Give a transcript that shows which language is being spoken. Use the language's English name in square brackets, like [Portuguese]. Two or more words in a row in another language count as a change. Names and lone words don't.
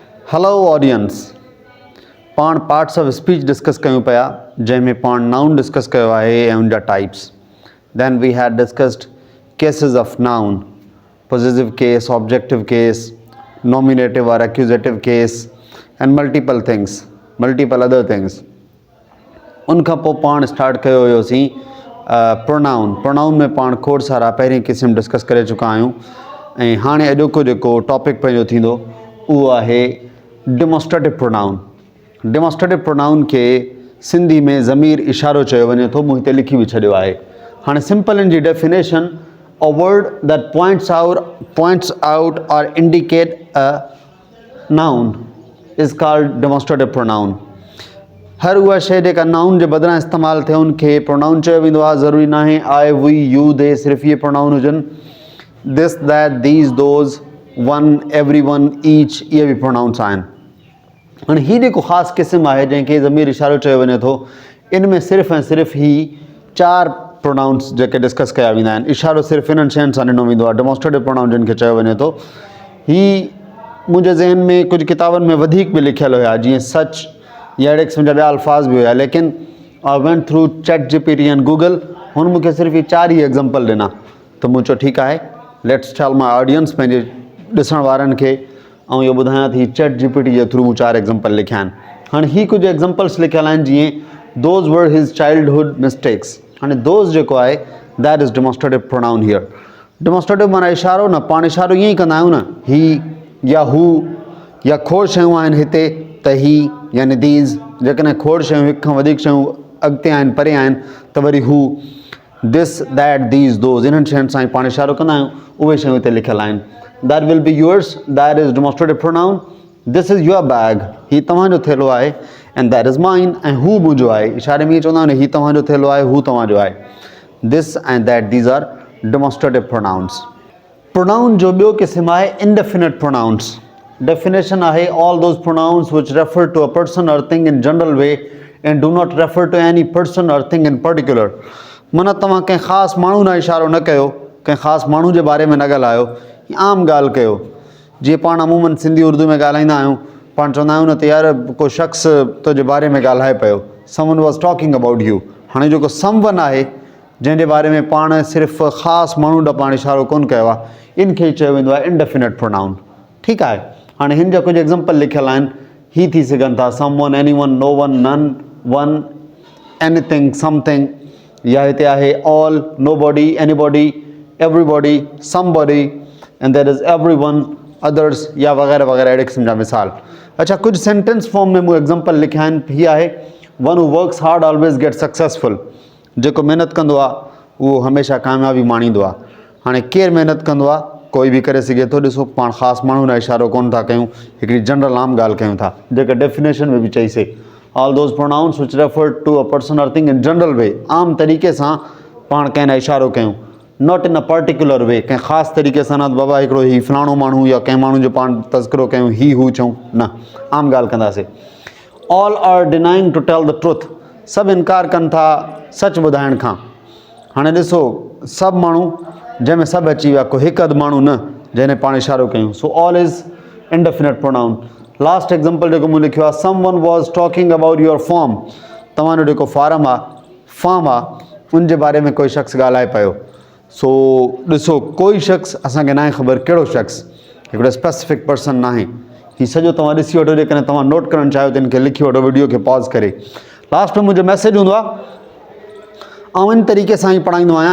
[English] Hello audience. [Sindhi] पाण [English] parts of speech discuss [Sindhi] कयूं पिया जंहिंमें पाण [English] noun discuss [Sindhi] कयो आहे ऐं उनजा types. [English] Then we had discussed cases of noun, possessive case, objective case, nominative or accusative case and multiple things, multiple other things. [Sindhi] उनखां पोइ पाण स्टार्ट कयो हुयोसीं pronoun. Pronoun में पाण खोड़ सारा पहिरीं क़िस्म डिस्कस करे चुका आहियूं ऐं हाणे अॼोको जेको टॉपिक पंहिंजो थींदो उहो आहे [English] demonstrative pronoun. demonstrative pronoun [Sindhi] के सिंधी में ज़मीर इशारो चयो वञे थो. मूं हिते लिखी बि छॾियो आहे. हाणे सिंपल इन जी डेफिनेशन, [English] a word that points out or indicate a noun is called demonstrative pronoun. [Sindhi] हर उहा शइ जेका नाउन जे बदिरां इस्तेमालु थिए उनखे प्रोनाउन चयो वेंदो आहे. ज़रूरी न आहे [English] I we you they [Sindhi] सिर्फ़ु इहे प्रोनाउन हुजनि. [English] this that these those one every one each [Sindhi] इहे बि प्रोनाउंस आहिनि. हाणे हीउ जेको ख़ासि क़िस्म आहे जंहिंखे ज़मीर इशारो चयो वञे थो, इन में सिर्फ़ु ऐं सिर्फ़ु ही 4 प्रोनाउंस जेके डिस्कस कया वेंदा आहिनि. इशारो सिर्फ़ु इन्हनि शयुनि सां ॾिनो वेंदो आहे. [English] demonstrative pronoun [Sindhi] जिन खे चयो वञे थो. ही मुंहिंजे ज़हन में कुझु किताबनि में वधीक बि लिखियलु हुया, जीअं सच या अहिड़े क़िस्म जा ॿिया अल्फाज़ बि हुया, [English] लेकिन I went through ChatGPT and Google. [Sindhi] हुन मूंखे सिर्फ़ु ही 4 ई एग्ज़ाम्पल ॾिना. त मूं चयो ठीकु आहे, [English] Let's tell my audience, [Sindhi] पंहिंजे ॾिसण वारनि खे ऐं इहो ॿुधायां थी चैट जीपीटी जे थ्रू मूं 4 एग्ज़ाम्पल लिखिया आहिनि. हाणे ही कुझु एग्ज़ाम्पल्स लिखियलु आहिनि, जीअं [English] those were his childhood mistakes. [Sindhi] हाणे दोज़ जेको आहे [English] that is demonstrative pronoun here. [Sindhi] डेमोस्ट्रेटिव माना इशारो न, पाण इशारो ईअं ई कंदा आहियूं न, ही या हू या खोड़ शयूं आहिनि हिते त ही यानी दीज़. जेकॾहिं खोड़ शयूं, हिक खां वधीक शयूं अॻिते आहिनि, परे आहिनि, त वरी हू. [English] this that these those [Sindhi] इन्हनि शयुनि सां ई पाण इशारो कंदा आहियूं. उहे शयूं हिते लिखियलु आहिनि. [English] That will be yours, that is demonstrative pronoun. This is your bag, [Sindhi] ही तव्हांजो थेलो आहे. [English] and that is mine, [Sindhi] ऐं हू मुंहिंजो आहे. इशारे में चवंदा आहियूं न, ही तव्हांजो थेलो आहे, हू तव्हांजो आहे. [English] This and that, these are demonstrative pronouns. [Sindhi] प्रोनाउन जो ॿियो क़िस्म आहे [English] indefinite pronouns. Definition आहे all those pronouns which refer to a person or thing in general way and do not refer to any person or thing in particular. [Sindhi] माना तव्हां कंहिं ख़ासि माण्हू न इशारो न कयो, कंहिं ख़ासि माण्हू जे बारे में न ॻाल्हायो, आम ॻाल्हि कयो. जीअं पाण अमूमन सिंधी उर्दू में ॻाल्हाईंदा आहियूं, पाण चवंदा आहियूं न त यार को शख़्स तुंहिंजे बारे में ॻाल्हाए पियो, [English] someone was talking about you. [Sindhi] हाणे जेको someone आहे जंहिंजे बारे में पाण सिर्फ़ु ख़ासि माण्हू ॾांहुं पाण इशारो कोन कयो आहे, इन खे चयो वेंदो आहे [English] indefinite pronoun. [Sindhi] ठीकु आहे. हाणे हिन जा कुझु एग्ज़ाम्पल लिखियलु आहिनि. ही थी सघनि था [English] someone, anyone, no one, none, one, anything, something. [Sindhi] या हिते आहे [English] all, nobody, anybody, everybody, somebody, and there is everyone, others, [Sindhi] या वग़ैरह वग़ैरह अहिड़े क़िस्म जा मिसाल. अच्छा, कुझु [English] sentence form [Sindhi] में मूं एग्ज़ाम्पल लिखिया आहिनि. हीअ आहे [English] one who works hard always gets successful. [Sindhi] जेको महिनत कंदो आहे उहो हमेशह कामयाबी माणींदो आहे. हाणे केरु महिनत कंदो आहे, कोई बि करे सघे थो. ॾिसो, पाण ख़ासि माण्हू न इशारो कोन था कयूं, हिकिड़ी जनरल आम ॻाल्हि कयूं था, जेका डेफिनेशन में बि चईसीं. [English] All those pronouns which refer to a person or thing in general way. [Sindhi] आम तरीक़े सां पाण कंहिं न इशारो कयूं, [English] not in a particular way. [Sindhi] कंहिं ख़ासि तरीक़े सां न बाबा हिकिड़ो ही फलाणो माण्हू या कंहिं माण्हू जो पाण तज़किरो कयूं, ही हू चऊं, न, आम ॻाल्हि कंदासीं. [English] All are denying to tell the truth. [Sindhi] सभु इनकार कनि था सच ॿुधाइण खां. हाणे ॾिसो, सभु माण्हू जंहिंमें सभु अची विया, को हिकु अधु माण्हू न जंहिंमें पाण इशारो कयूं. [English] So all is indefinite pronoun. last example [Sindhi] जेको मूं लिखियो आहे, [English] Someone was talking about your form. [Sindhi] तव्हांजो जेको फार्म आहे, फॉर्म आहे, उनजे बारे में कोई शख़्स ॻाल्हाए पियो. सो ॾिसो, कोई शख़्स असांखे न आहे ख़बर कहिड़ो शख़्स, हिकिड़ो [English] specific person [Sindhi] न आहे. हीउ सॼो तव्हां ॾिसी वठो. जेकॾहिं तव्हां नोट करणु चाहियो त हिन खे लिखी वठो, वीडियो खे पॉज़ करे. लास्ट में मुंहिंजो मैसेज हूंदो आहे, ऐं इन तरीक़े सां ई पढ़ाईंदो आहियां.